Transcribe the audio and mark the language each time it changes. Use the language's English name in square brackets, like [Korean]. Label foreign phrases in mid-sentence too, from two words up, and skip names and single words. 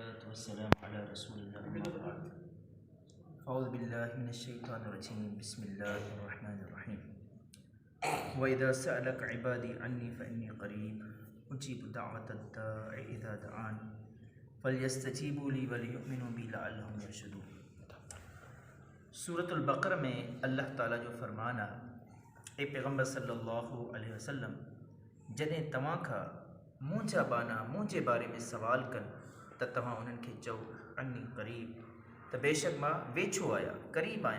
[Arabic] والسلام على رسول الله أما بعد أعوذ بالله من الشيطان الرجيم بسم الله الرحمن الرحيم وإذا سألك عبادي عني فإني قريب أجيب دعوة الداع إذا دعان فليستجيبوا لي وليؤمنوا بي لعلهم يرشدون। [Sindhi] सूरतुल बकर में अल्लाह ताला जो फरमाना ए पैगम्बर [Arabic] صلى الله عليه وسلم [Sindhi] जॾहिं तव्हां खां मुंहिंजा बाना मुंहिंजे बारे में सवाल कनि त तव्हां उन्हनि खे चओ [Arabic] أني قريب [Sindhi] त बेशक मां वेझो आहियां क़रीब आहियां।